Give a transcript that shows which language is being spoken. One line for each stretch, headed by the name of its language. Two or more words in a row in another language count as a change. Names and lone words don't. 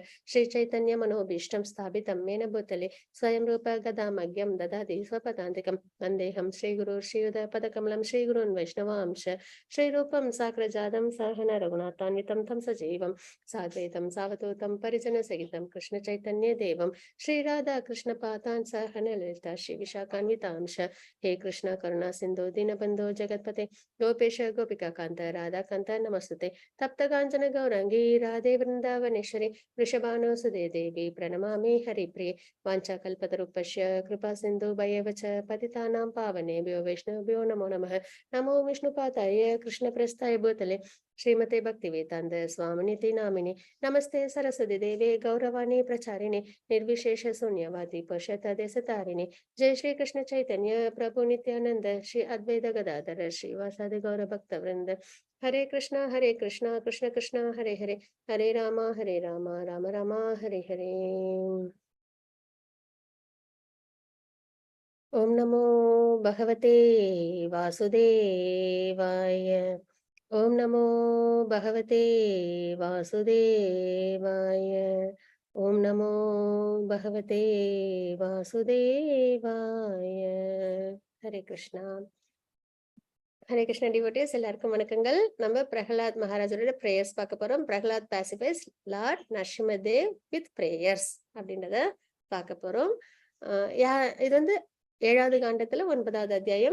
Sanskrit: श्री चैतन्य मनोभीष्टं स्थापितं येन भूतले स्वयं रूप कदा मह्यं ददाति स्वपदान्तिकम् वन्देऽहं श्री गुरु श्रीयुत पदकमलं श्री गुरून् वैष्णवांश्च श्री रूपं साग्रजातं सहगण रघुनाथान्वितं तं सजीवम् साद्वैतं सावधूतं परिजन सहितं कृष्ण चैतन्य देवं श्री राधा कृष्ण पादान् सहगण ललिता श्री विशाखान्वितांश्च. हे कृष्णा करुणा सिंधु दीनबंधु जगतपते गोपेश गोपिका कांत राधा कांत नमस्तुते तप्त कांचन गौरांगी राधे वृंदावनेश्वरी वृषभानुसुते देवी प्रणमामि हरिप्रिये वाञ्छाकल्पतरुपस्य कृपा सिंधु भयवच पतितानां पावनेभ्यो वैष्णवेभ्यो नमो नमः. नमो विष्णुपादाय कृष्णप्रस्थाय भूतले श्रीमते भक्तिवेदान्त स्वामिनिति नामिने नमस्ते सरस्वती देवे गौरवाणी प्रचारिणे निर्विशेष शून्यवादी पश्यतदेशतारिणे. जय श्री कृष्ण चैतन्य प्रभु नित्यानंद श्री अद्वैत गदाधर श्रीवासादि गौर भक्त वृंद. हरे कृष्णा कृष्ण कृष्ण हरे हरे हरे राम राम राम हरे हरे. ओम नमो भगवते वासुदेवाय. ओम नमो भगवते वासुदेवाय. ओम नमो भगवते वासुदेवाय. हरे कृष्णा. हरे कृष्णा
Tamil: டிவோட்டீஸ் எல்லாருக்கும் வணக்கங்கள். நம்ம பிரகலாத் மகாராஜரோட பிரேயர்ஸ் பார்க்க போறோம்.
English: Prahlad pacifies Lord Narasimhadev with prayers
Tamil: அப்படின்றத பார்க்க போறோம். இது வந்து 7வது காண்டத்துல 9வது அத்தியாயம்.